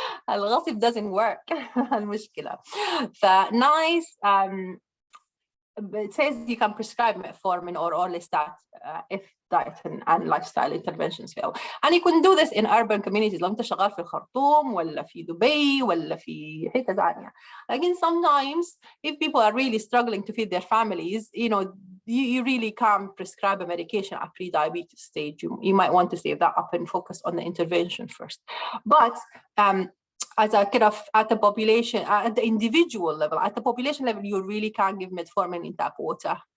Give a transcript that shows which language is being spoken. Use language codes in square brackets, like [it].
[en] الغصب doesn't work. المشكلة. فnice. It says you can prescribe metformin or orlistat if diet and lifestyle interventions fail. And you can do this in urban communities. [ar] لو أنت شغال في الخرطوم ولا في دبي ولا في حتة ثانية. [en] Again, sometimes if people are really struggling to feed their families, you really can't prescribe a medication at pre-diabetes stage. You might want to save that up and focus on the intervention first. But at a kind of at the population, at the individual level, at the population level, you really can't give metformin in tap water.